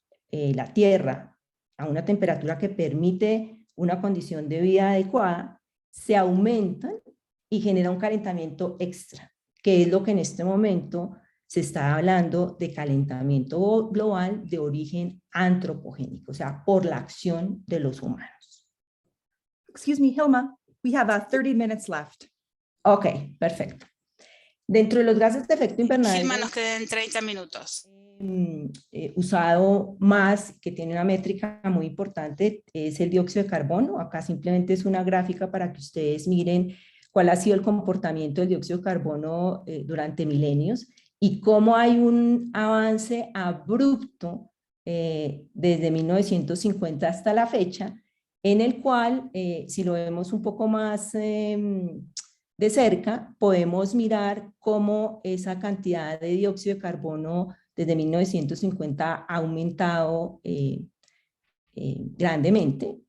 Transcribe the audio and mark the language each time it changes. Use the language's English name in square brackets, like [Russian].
[Spanish] la Tierra a una temperatura que permite una condición de vida adecuada, se aumentan y genera un calentamiento extra, que es lo que en este momento se está hablando de calentamiento global de origen antropogénico, o sea, por la acción de los humanos. [English] Excuse me, Hilma, we have 30 minutes left. [Spanish] Ok, perfecto. Dentro de los gases de efecto invernadero, Hilma, nos quedan 30 minutos. Usado más, que tiene una métrica muy importante, es el dióxido de carbono. Acá simplemente es una gráfica para que ustedes miren cuál ha sido el comportamiento del dióxido de carbono durante milenios y cómo hay un avance abrupto desde 1950 hasta la fecha, en el cual, si lo vemos un poco más de cerca, podemos mirar cómo esa cantidad de dióxido de carbono desde 1950 ha aumentado grandemente.